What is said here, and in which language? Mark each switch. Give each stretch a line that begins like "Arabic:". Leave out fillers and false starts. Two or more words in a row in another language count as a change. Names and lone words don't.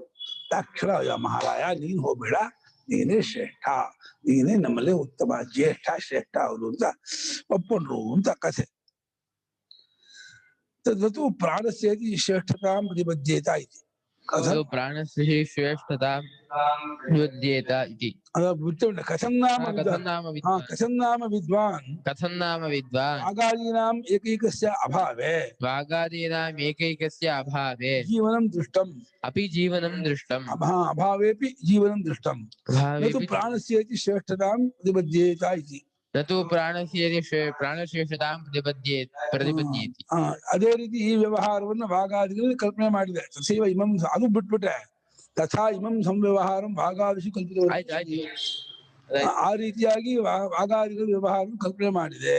Kannada: ತಕ್ಷಣ ಮಹಾರಾಯ ನೀನ್ ಹೋಗ್ಬೇಡ, ನೀನೇ ಶ್ರೇಷ್ಠ, ನೀನೇ ನಮ್ಮಲ್ಲೇ ಉತ್ತಮ, ಜ್ಯೇಷ್ಠ ಶ್ರೇಷ್ಠ ಹೌದು ಅಂತ ಒಪ್ಕೊಂಡ್ರು ಅಂತ ಕಥೆ.
Sanskrit: ತದ್ವತು ಪ್ರಾಣಸ್ಯೇತಿ ಶ್ರೇಷ್ಠತಾಂ ಪ್ರತಿಬದ್ಧೇತ ಇತಿ. ಪ್ರಾಣಸ್ಯ ಶ್ರೇಷ್ಠತಾಂ ಪ್ರತಿಬದ್ಧೇತ ಇತಿ. ಕಥಂ ನಾಮ ವಿದ್ವಾನ್ ವಾಗಾದೀನಾಂ ಏಕೈಕಸ್ಯ ಅಭಾವೆ ಜೀವನಂ ದೃಷ್ಟಂ ಅಪಿ ಜೀವನಂ ದೃಷ್ಟಂ ಅಭಾವೇಪಿ ಜೀವನಂ ದೃಷ್ಟಂ ನತು ಪ್ರಾಣಸ್ಯೇತಿ ಶ್ರೇಷ್ಠತಾಂ ಪ್ರತಿಬದ್ಧೇತ ಇತಿ. ಪ್ರಾಣಶ್ರೇಷ್ಠತಾಂ ಪ್ರತಿಪದ್ಯೇತಿ.
Kannada: ಅದೇ ರೀತಿ ಈ ವ್ಯವಹಾರವನ್ನು ವಾಗಾದಿಗಳು ಕಲ್ಪನೆ ಮಾಡಿದೆ.
Sanskrit: ತಥೈವ ಇಮಂ
Kannada: ಅದು ಬಿಟ್ಬಿಟ್ರೆ
Sanskrit: ತಥಾ ಇಮಂ ಸಂವ್ಯವಹಾರಂ ವಾಗಾದಿಷು ಕಲ್ಪಿತ.
Kannada: ಆ ರೀತಿಯಾಗಿ ವಾಗಾದಿಗಳ ವ್ಯವಹಾರ ಕಲ್ಪನೆ ಮಾಡಿದೆ.